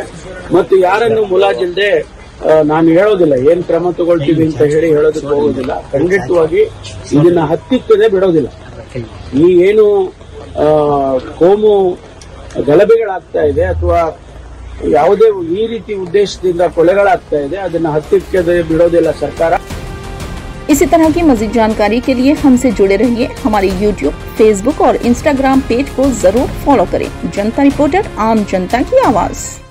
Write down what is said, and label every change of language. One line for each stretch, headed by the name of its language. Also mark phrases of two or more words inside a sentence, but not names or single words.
Kannada: ಮತ್ತು ಯಾರನ್ನು ಮುಲಾಜಿಲ್ಲದೆ ನಾನು ಹೇಳೋದಿಲ್ಲ ಏನ್ ಕ್ರಮ ತಗೊಳ್ತೀವಿ ಅಂತ ಹೇಳಿ ಹೇಳೋದಕ್ಕೆ ಹೋಗೋದಿಲ್ಲ. ಖಂಡಿತವಾಗಿ ಇದನ್ನ ಹತ್ತಿಕ್ಕದೆ ಬಿಡೋದಿಲ್ಲ. ಈ ಏನು ಕೋಮು ಗಲಭೆಗಳಾಗ್ತಾ ಇದೆ ಅಥವಾ ಯಾವುದೇ ಈ ರೀತಿ ಉದ್ದೇಶದಿಂದ ಕೊಲೆಗಳಾಗ್ತಾ ಇದೆ ಅದನ್ನ ಹತ್ತಿಕ್ಕದೆ ಬಿಡೋದಿಲ್ಲ ಸರ್ಕಾರ।
Hindi: इसी तरह की मजीद जानकारी के लिए हमसे जुड़े रहिए। हमारे YouTube, Facebook और Instagram पेज को जरूर फॉलो करें। जनता रिपोर्टर, आम जनता की आवाज।